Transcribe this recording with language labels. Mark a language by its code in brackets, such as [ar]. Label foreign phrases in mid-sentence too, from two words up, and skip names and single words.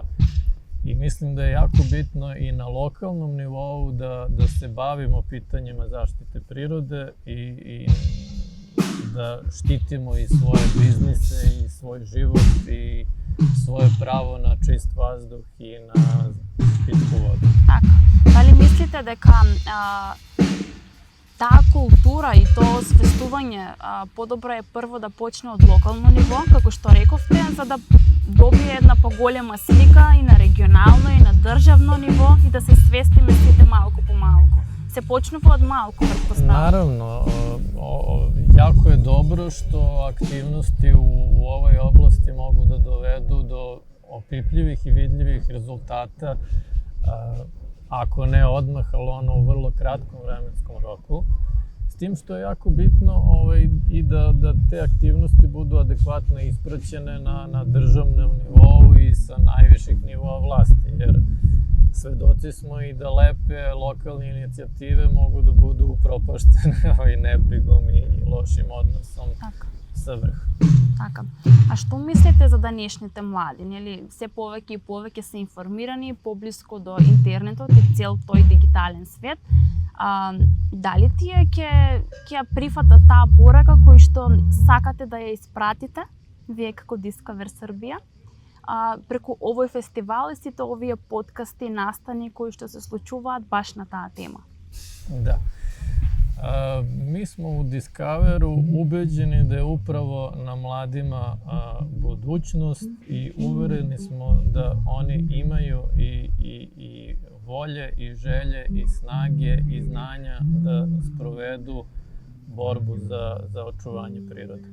[sr] I mislim da je jako bitno i na lokalnom nivou da se bavimo pitanjima zaštite prirode i da štitimo i svoje biznise i svoj život i svoje pravo na čist vazduh i na pitku vodu. [mk] Така. Дали мислите дека таа култура и тоа освестување подобро е прво да почне од локално ниво, како што рековте, за да добие една поголема слика и на регионално и на државно ниво и да се свестиме сите малку по малку. Се почнува од малку, претпоставам. [sr] Naravno, jako je dobro što aktivnosti u ovoj oblasti mogu da dovedu do opipljivih i vidljivih rezultata, ako ne odmah, ali u vrlo kratkom vremenskom roku. S tim što je jako bitno i da te aktivnosti budu adekvatno ispraćene na državnom nivou i sa najviših nivoa vlasti, jer svedoci smo i da lepe lokalne inicijative mogu da budu upropaštene nebrigom i lošim odnosom sa vrha. [mk] Така. А што мислите за денешните млади? Нели се повеќе и повеќе се информирани, поблиску до интернетот и цел тој дигитален свет. Дали тие ќе ја прифатат таа порака кој што сакате да ја испратите вие како Discover Србија? Преку овој фестивал и сите овие подкасти и настани кои што се случуваат баш на таа тема. [sr] Da. Mi smo u Discoveru ubeđeni da je upravo na mladima budućnost i uvereni smo da oni imaju i volje i želje i snage i znanja da sprovedu borbu za očuvanje prirode.